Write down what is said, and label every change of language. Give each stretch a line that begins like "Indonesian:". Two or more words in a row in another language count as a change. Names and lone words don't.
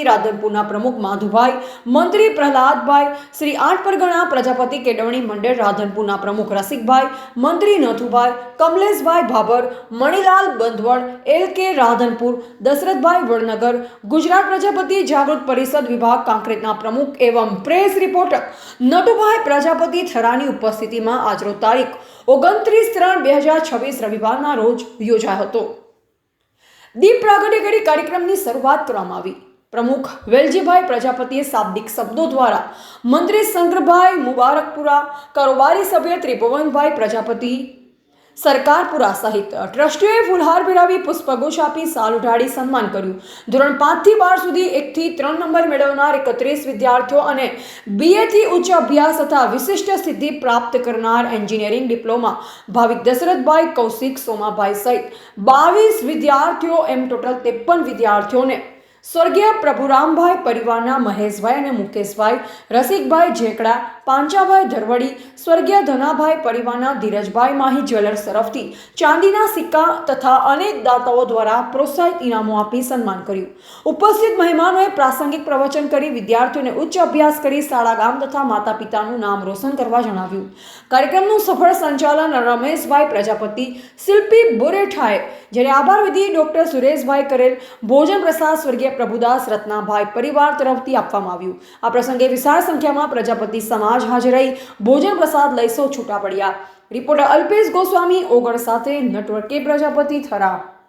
Gujarati: રાધનપુરના પ્રમુખ માધુભાઈ, મંત્રી પ્રહલાદભાઈ, શ્રી 8 પરગણા પ્રજાપતિ કેળવણી મંડળ રાધનપુરના પ્રમુખ રસિકભાઈ, મંત્રી નથુભાઈ, કમલેશભાઈ ભાબર, મણિલાલ બંધવડ, LK રાધનપુર, દશરથભાઈ વડનગર, ગુજરાત પ્રજાપતિ જાગૃત પરિષદ વિભાગ કાંકરેજના પ્રમુખ એવં
English: press reporter
Gujarati: નટુભાઈ પ્રજાપતિ થરાની ઉપસ્થિતિ માં આજ તારીખ 29/3/2026 રવિવારના રોજ યોજાયો હતો। દીપ પ્રાગટ્ય કરી કાર્યક્રમની શરૂઆત કરવામાં આવી। પ્રમુખ વેલજીભાઈ પ્રજાપતિએ શાબ્દિક શબ્દો દ્વારા મંત્રી શંકરભાઈ મુબારકપુરા, કારોબારી સભ્ય ત્રિભુવનભાઈ પ્રજાપતિ, સરકારપુરા સહિત ટ્રસ્ટીઓએ ફૂલહાર પીરાવી પુષ્પગુચ્છ આપી સાલ ઉઠાડી સન્માન કર્યું। ધોરણ 5 થી 12 સુધી 1 થી 3 નંબર મેળવનાર 31 વિદ્યાર્થીઓ અને BA થી ઉચ્ચ અભ્યાસ તથા વિશિષ્ટ સિદ્ધિ પ્રાપ્ત કરનાર
English: engineering diploma
Gujarati: ભાવિક દશરથભાઈ, કૌશિક, સોમાભાઈ સહિત 22 વિદ્યાર્થીઓ એમ ટોટલ 53 વિદ્યાર્થીઓને સ્વર્ગીય પ્રભુરામભાઈ પરિવારના મહેશભાઈ અને મુકેશભાઈ, રસિકભાઈ ઝેકડા, પાંચાભાઈ ધરવડી, સ્વર્ગીય ધનાભાઈ પરિવારના ધીરજભાઈ માહી જ્વેલર્સ તરફથી ચાંદીના સિક્કા તથા અનેક દાતાઓ દ્વારા પ્રોત્સાહિત ઇનામો આપી સન્માન કર્યું। ઉપસ્થિત મહેમાનોએ પ્રાસંગિક પ્રવચન કરી વિદ્યાર્થીઓને ઉચ્ચ અભ્યાસ કરી શાળા ગામ તથા માતા પિતાનું નામ રોશન કરવા જણાવ્યું। કાર્યક્રમનું સફળ સંચાલન રમેશભાઈ પ્રજાપતિ, શિલ્પી બોરેઠાએ, જ્યારે આભાર વિધિ ડોક્ટર સુરેશભાઈ કરેલ, ભોજન પ્રસાદ સ્વર્ગીય પ્રભુદાસ રત્નાભાઈ પરિવાર તરફથી આપવામાં આવ્યું। આ પ્રસંગે વિશાળ સંખ્યામાં પ્રજાપતિ સમાજ હાજર રહી ભોજન પ્રસાદ લઈ સૌ છૂટા પડિયા। રિપોર્ટર અલ્પેશ ગોસ્વામી ઓગડ સાથે નેટવર્ક કે પ્રજાપતિ થરા।